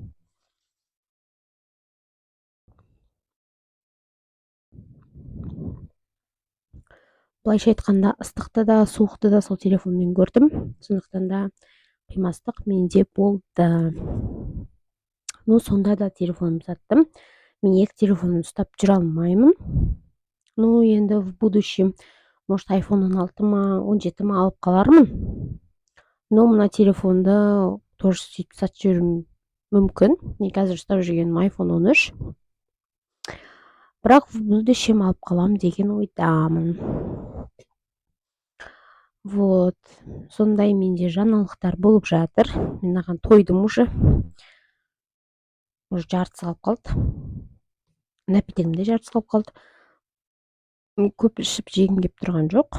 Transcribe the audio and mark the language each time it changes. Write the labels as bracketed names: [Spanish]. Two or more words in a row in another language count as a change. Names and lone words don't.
[Kazakh] Былайша айтқанда, ыстықты да, суықты да сол телефонмен көрдім. Сондықтан да қимастық менде болды. Сонда да телефонымды саттым. Мен екі телефонымды ұстап жүре алмаймын. Енді [Russian] в будущем, может, [Kazakh] iPhone 16 ма, 17 ма алып қалармын. Мына телефонды тоже сөйтіп сатып жүрмін мүмкін. Мен қазір ұстап жүргенім iPhone 13. Бірақ [Russian] в будущем [Kazakh] алып қалам деген ойдамын. Сондай менде жаңалықтар болып жатыр. Мен аған тойдым уже. Жартысы қалып қалды. Напитогім де жартысы қалып қалды. Көп ішіп жегім кеп тұрған жоқ.